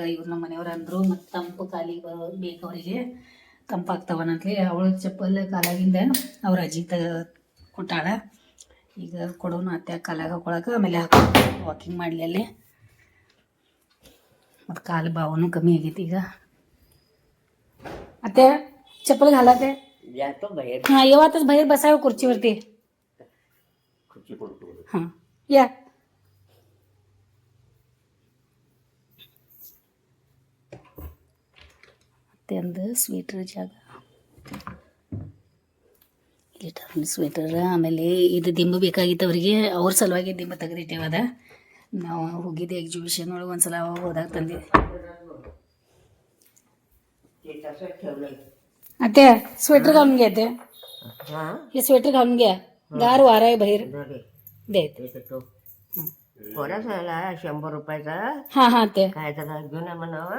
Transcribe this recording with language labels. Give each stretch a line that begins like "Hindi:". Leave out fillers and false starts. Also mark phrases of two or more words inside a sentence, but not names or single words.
Kannada: ಇವ್ರು ನಮ್ಮ ಮನೆಯವ್ರು ಅಂದರು, ಮತ್ತು ತಂಪು ಕಾಲಿಗೆ ಬೇಕು ಅವರಿಗೆ, ತಂಪಾಗ್ತಾವನಂತಲಿ ಅವಳ ಚಪ್ಪಲ್ ಕಾಲಾಗಿಂದ ಅವ್ರ ಅಜ್ಜಿ ಕೊಟ್ಟಾಳ. ಈಗ ಕೊಡೋನು ಅತ್ತೆ ಕಾಲಾಗ ಹಾಕೊಳಕ, ಆಮೇಲೆ ವಾಕಿಂಗ್ ಮಾಡಲಿ ಅಲ್ಲಿ. ಮತ್ತು ಕಾಲು ಬಾವನು ಕಮ್ಮಿ ಆಗೈತಿ ಈಗ. ಅತ್ತೆ ಚಪ್ಪಲ್ಗೆ ಹಾಲತ್ತೆ
Marathi: जातो बाहेर. हां, येवातच बाहेर बसावं खुर्चीवरती. खुर्ची पडतो. हां या.
Kannada: ಒಂದು ಸ್ವೆಟರ್ ಜಾಗ ಇಲ್ಲಿ ಸ್ವೆಟರ್. ಆಮೇಲೆ ಇದು ದಿಂಬು ಬೇಕಾಗಿತ್ತು ಅವರಿಗೆ, ಅವ್ರ ಸಲುವಾಗಿ ದಿಂಬು ತೆಗೆದಿಟ್ಟೇವದ. ನಾವು ಹೋಗಿದ್ದೆ ಎಕ್ಸಿಬಿಷನ್ ಒಳಗೆ ಒಂದ್ಸಲ, ಹೋದಾಗ ತಂದಿದ್ದೆ.
Marathi: अत्या स्वेटर घालून घ्या ते. हे स्वेटर घालून घ्या, गार वारा आहे बाहेर. दे कोणाचा 100 रुपयाचा हा हा ते काय त्याला घेऊन म्हणावा,